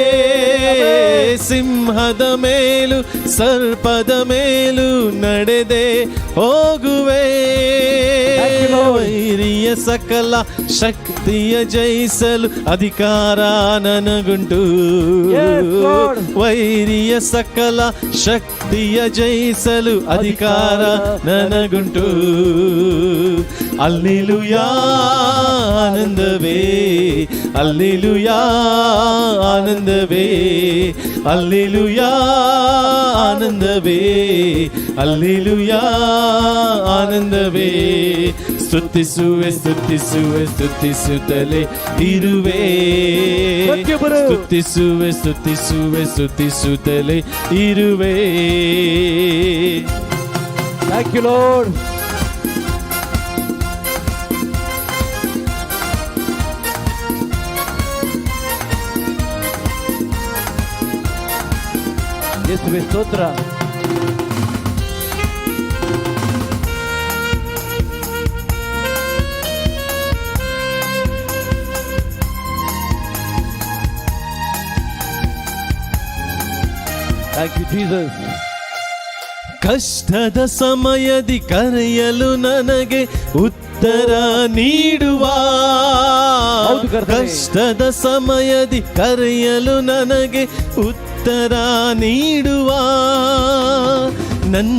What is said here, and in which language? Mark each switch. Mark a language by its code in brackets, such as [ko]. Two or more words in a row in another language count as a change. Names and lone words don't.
[kn] ಸಿಂಹದ ಮೇಲೂ ಸರ್ಪದ ಮೇಲೂ ನಡೆದೆ ಹೋಗುವೆ. ವೈರಿಯ ಸಕಲ ಶಕ್ತಿಯ ಜಯಿಸಲು ಅಧಿಕಾರ ನನಗುಂಟು. ವೈರಿಯ ಸಕಲ ಶಕ್ತಿಯ ಜಯಿಸಲು ಅಧಿಕಾರ ನನಗುಂಟು. ಹಲ್ಲೆಲೂಯಾ ಆನಂದವೆ, ಹಲ್ಲೆಲೂಯಾ ಆನಂದವೆ, ಹಲ್ಲೆಲೂಯಾ ಆನಂದವೆ, ಹಲ್ಲೆಲೂಯಾ ಆನಂದವೆ. ಸ್ತುತಿಸುವೆ ಸ್ತುತಿಸುವೆ ಸ್ತುತಿಸುತ್ತಲೇ ಇರುವೆ. ಸ್ತುತಿಸುವೆ ಸ್ತುತಿಸುವೆ ಸ್ತುತಿಸುತ್ತಲೇ ಇರುವೆ. [en] Thank you, Lord. [kn] ಯೇಸುವೆ ಸ್ತೋತ್ರ. [en] Thank you, Jesus. [kn] ಕಷ್ಟದ ಸಮಯದಿ ಕರೆಯಲು ನನಗೆ ಉತ್ತರ ನೀಡುವ. ಕಷ್ಟದ ಸಮಯದಿ ಕರೆಯಲು ನನಗೆ ಉತ್ತರ ನೀಡುವ.